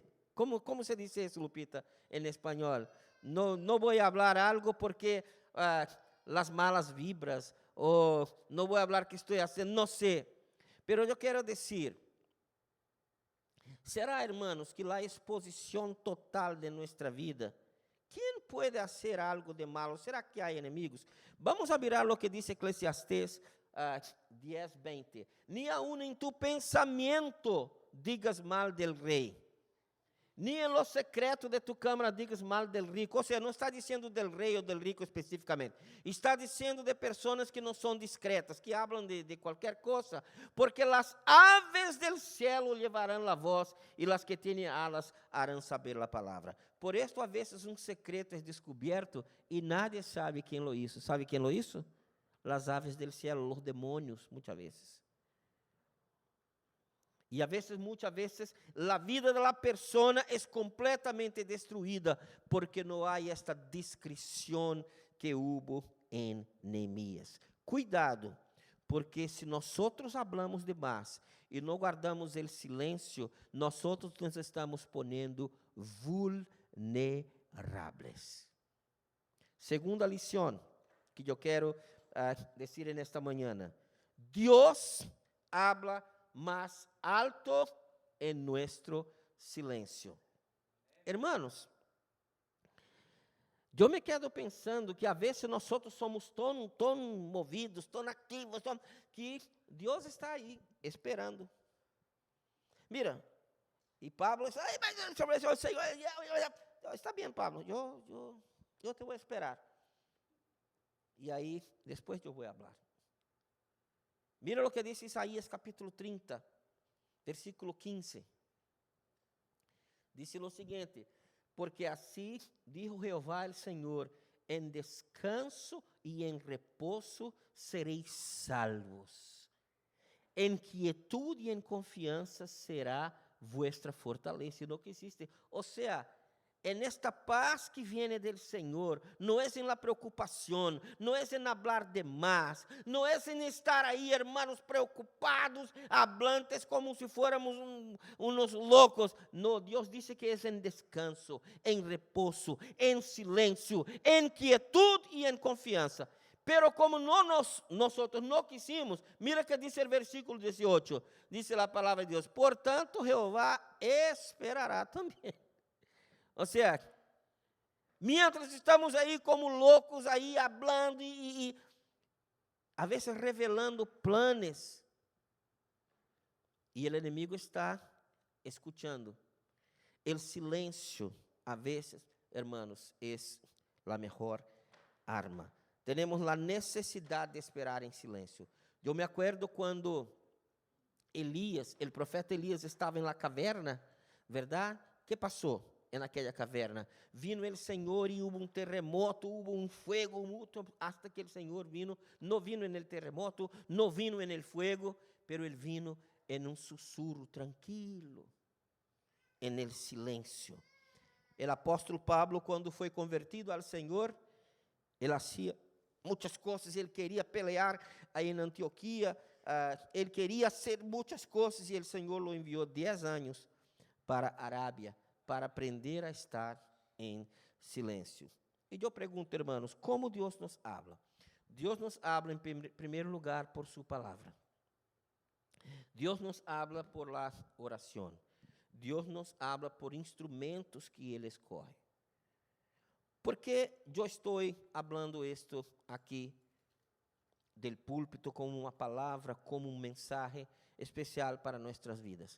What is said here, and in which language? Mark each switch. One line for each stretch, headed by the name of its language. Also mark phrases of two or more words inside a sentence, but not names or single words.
Portuguese: Como se diz isso, Lupita, em espanhol? Não vou falar algo porque as malas vibras, ou não vou falar que estou fazendo, não sei. Pero eu quero dizer, será, hermanos, que a exposição total de nossa vida, quem pode fazer algo de malo? Será que há inimigos?
Spanish: Vamos a mirar
Portuguese: o que diz Eclesiastés 10:20.
Spanish: Ni aun en tu pensamiento digas mal del rei, ni en lo secreto de tu câmara digas mal del rico.
Portuguese: Ou seja, não está dizendo del rei ou
Spanish: del rico
Portuguese: especificamente. Está dizendo de pessoas que não são discretas, que hablam de qualquer coisa, porque as aves
Spanish: del cielo
Portuguese: levarão a voz e as que têm alas harão saber a palavra.
Spanish: Por esto,
Portuguese: a vezes, um secreto é descoberto e nadie sabe quem
Spanish: lo hizo.
Portuguese: ¿Sabe quem
Spanish: lo hizo? Las aves del cielo, los demonios, muchas veces.
Portuguese: E muitas vezes, a vida da pessoa é completamente destruída porque não há esta discrição que houve em Neemias. Cuidado, porque se nós hablamos demais e não guardamos o silêncio, nós nos estamos ponendo vulneráveis. Segunda lição que eu quero dizer nesta manhã: Deus
Spanish: habla más alto en nuestro silencio. Hermanos,
Portuguese: eu me quedo pensando que, a vezes, nós somos tão movidos, tão ativos, que Deus está aí, esperando. Mira, e Pablo diz, mas o Senhor, está bem, Pablo, eu te vou esperar. E aí, depois eu vou falar. Mira o que diz Isaías capítulo 30, versículo 15. Diz o seguinte: porque assim
Spanish: dijo Jehová el
Portuguese: Senhor,
Spanish: en descanso y en reposo seréis salvos. En quietud y en confianza será vuestra fortaleza.
Portuguese: E não que existe. Ou seja,
Spanish: en esta paz que viene del Señor, no es en la preocupación, no es en hablar de más, no es en estar ahí, hermanos, preocupados, hablantes como si fuéramos unos locos. No, Dios dice que es en descanso, en reposo, en silencio, en quietud y en confianza. Pero como nosotros no quisimos, mira que dice el versículo 18, dice la palabra de Dios, por tanto Jehová esperará también.
Portuguese: Ou seja,
Spanish: mientras estamos
Portuguese: aí como loucos, aí falando e a vezes revelando planos, e o inimigo está escutando. O silêncio, a vezes, hermanos, é a melhor arma. Temos a necessidade de esperar em silêncio. Eu me acuerdo quando Elias, o profeta Elias, estava na caverna, verdade? O que passou?
Spanish: En aquella caverna, vino el Señor y hubo un terremoto, hubo un fuego mucho, hasta que el Señor vino, no vino en el terremoto, no vino en el fuego, pero Él vino en un susurro tranquilo, en el silencio. El apóstolo Pablo, cuando fue convertido al Señor, él hacía muchas cosas, él quería pelear ahí en Antioquía, él quería hacer muchas cosas y el Señor lo envió 10 años para Arábia, para aprender a estar
Portuguese: em silêncio. E eu pergunto, irmãos, como Deus nos habla? Deus nos habla, em primeiro lugar, por sua palavra. Deus nos habla por la oração. Deus nos habla por instrumentos que Ele escolhe. Por que eu estou falando isto aqui del púlpito como uma palavra, como mensagem especial para nossas vidas?